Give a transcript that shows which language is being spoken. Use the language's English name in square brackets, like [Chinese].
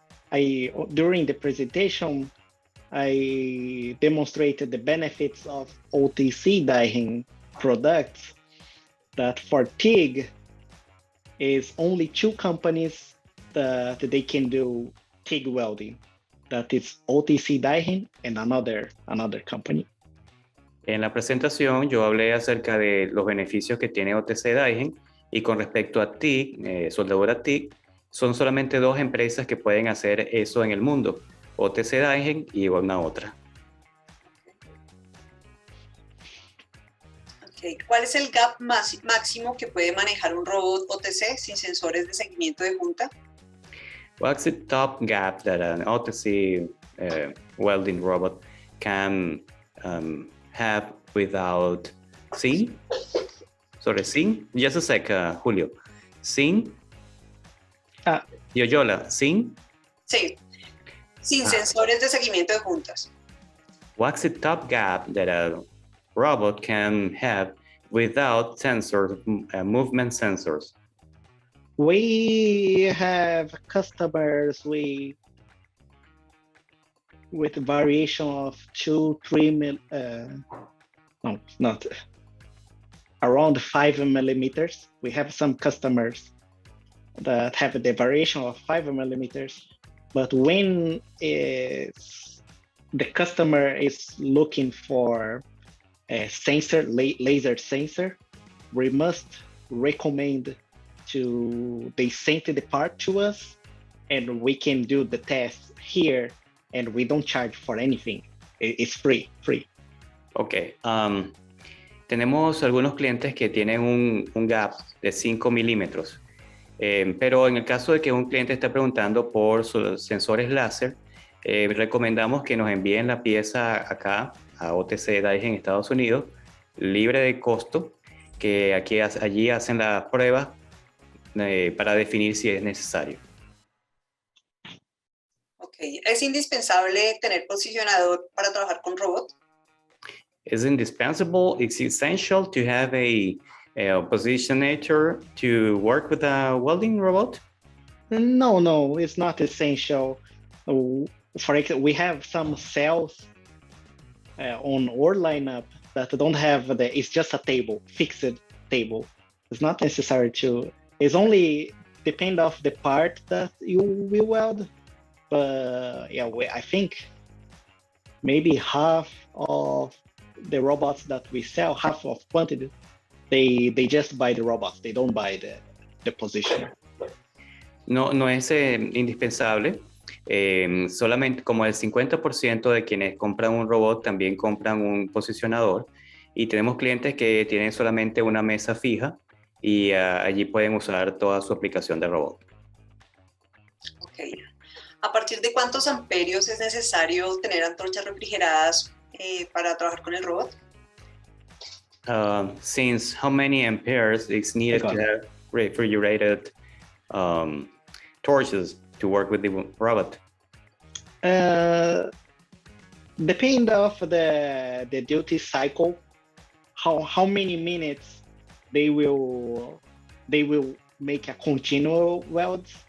[English] During the presentation, I demonstrated the benefits of OTC-DAIHEN products, that for TIG is only two companies that they can do TIG welding. That is OTC-DAIHEN and another company. [Spanish] En la presentación yo hablé acerca de los beneficios que tiene OTC-DAIHEN y con respecto a TIG, soldadura TIG, son solamente dos empresas que pueden hacer eso en el mundo, OTC-DAIHEN y una otra. [English] Okay. [Spanish] ¿Cuál es el gap máximo que puede manejar un robot OTC sin sensores de seguimiento de junta? [English] What's the top gap that an OTC welding robot can have without sin? Sorry, sin? Just a sec, Julio. Sin? Yoyola, sin? [Spanish] Sí, sin sensores de seguimiento de juntas. [English] What's the top gap that a robot can have without sensors, movement sensors? We have customers with variation of 2-3 no, not around 5 millimeters. We have some customers that have the variation of 5 millimeters, but when the customer is looking for a sensor, laser sensor, we must recommend they send the part to us, and we can do the test here, and we don't charge for anything. It's free. Ok. [Spanish] Tenemos algunos clientes que tienen un gap de 5 milímetros, pero en el caso de que un cliente esté preguntando por sus sensores láser, recomendamos que nos envíen la pieza acá a OTC-DAIHEN en Estados Unidos, libre de costo, que allí hacen la prueba para definir si es necesario. Ok, ¿es indispensable tener posicionador para trabajar con robot? [English] Is indispensable, it's essential to have a positionator to work with a welding robot? No, it's not essential. For example, we have some cells on our lineup that don't have it's just a table, fixed table. It's not necessary to, it's only depend of the part that you will weld. But yeah, I think maybe half of the robots that we sell, half of quantity, they just buy the robots. They don't buy the position. [Spanish] No es indispensable. Solamente como el 50% de quienes compran un robot también compran un posicionador, y tenemos clientes que tienen solamente una mesa fija y allí pueden usar toda su aplicación de robot. Ok. ¿A partir de cuántos amperios es necesario tener antorchas refrigeradas para trabajar con el robot? [English] Since how many amperes is needed to have refrigerated torches to work with the robot? Depend of the duty cycle, how many minutes they will make a continual weld.